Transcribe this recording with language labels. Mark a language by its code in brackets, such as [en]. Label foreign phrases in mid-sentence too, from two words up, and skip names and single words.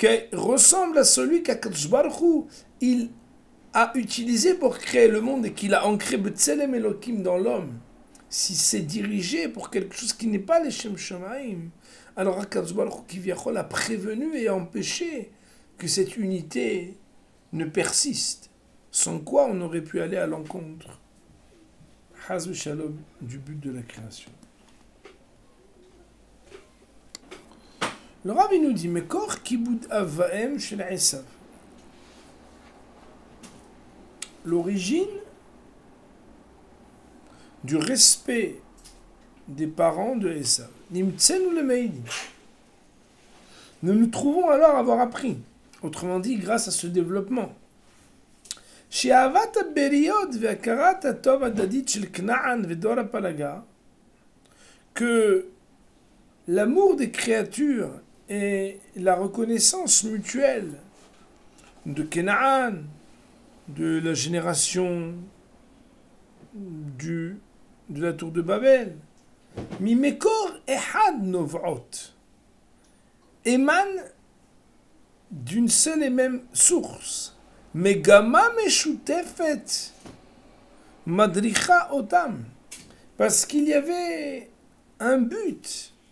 [fr] ressemble à celui qu' [he] הקדוש ברוך הוא, [fr] il a utilisé pour créer le monde et qu'il a ancré [he] בצלם אלוקים [fr] dans l'homme, si c'est dirigé pour quelque chose qui n'est pas les [he] לשם שמים, [fr] alors [he] הקדוש ברוך הוא [fr] qui vient a prévenu et empêché que cette unité ne persiste, sans quoi on aurait pu aller à l'encontre [he] חס ושלום [fr] du but de la création. Le Rabbi nous dit [he] מקור כיבוד אב ואם של עשו. [fr] L'origine du respect des parents de Esav. [he] נמצינו למדים. [fr] Nous nous trouvons alors avoir appris, autrement dit grâce à ce développement, [he] שאהבת בריות והכרת הטוב ההדדית של כנען ודור הפלגה, [fr] que l'amour des créatures et la reconnaissance mutuelle de Canaan, de la génération de la tour de Babel, [he] ממקור אחד נובעות, [fr] émane d'une seule et même source, [he] מגמה משותפת מדריכה אותם, [fr] parce qu'il y avait un but